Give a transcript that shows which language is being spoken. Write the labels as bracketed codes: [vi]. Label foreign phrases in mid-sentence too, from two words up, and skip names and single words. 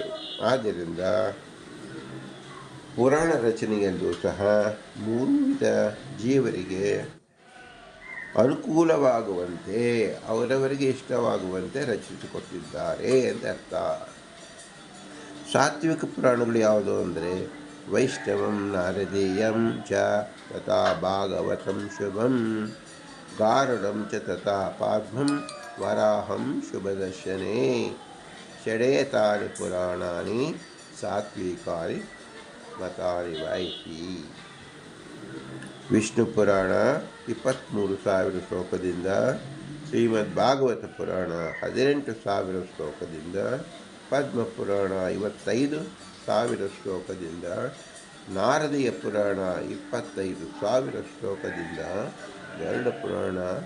[kn] ಆದ್ದರಿಂದ ಪುರಾಣ ರಚನೆಯಲ್ಲೂ ಸಹ 3 ವಿಧ ಜೀವರಿಗೆ ಅನುಕೂಲವಾಗುವಂತೆ ಅವರವರಿಗೆ ಇಷ್ಟವಾಗುವಂತೆ ರಚಿಸಿಕೊಟ್ಟಿದ್ದಾರೆ ಅಂತ ಅರ್ಥ. ಸಾತ್ವಿಕ ಪುರಾಣಗಳು ಯಾವುದು ಅಂದರೆ [sa] ವೈಷ್ಣವಂ ನಾರದೀಯಂ ಚ ತಥಾ ಭಾಗವತಂ ಶುಭಂ ಗಾರುಡಂ ಚ ತಥಾ ಪಾದ್ಮಂ ವರಾಹಂ ಶುಭದರ್ಶನೇ ಷಡೇತಾನಿ ಪುರಾಣಾನಿ ಸಾತ್ವಿಕಾನಿ ಮತಾನಿ ವೈಹಿ. [kn] ವಿಷ್ಣು ಪುರಾಣ 23,000 ಶ್ಲೋಕದಿಂದ, ಶ್ರೀಮದ್ ಭಾಗವತ ಪುರಾಣ 18,000 ಶ್ಲೋಕದಿಂದ, ಪದ್ಮ ಪುರಾಣ 55,000 ಶ್ಲೋಕದಿಂದ, ನಾರದೀಯ ಪುರಾಣ 25,000 ಶ್ಲೋಕದಿಂದ, ಗರುಡ ಪುರಾಣ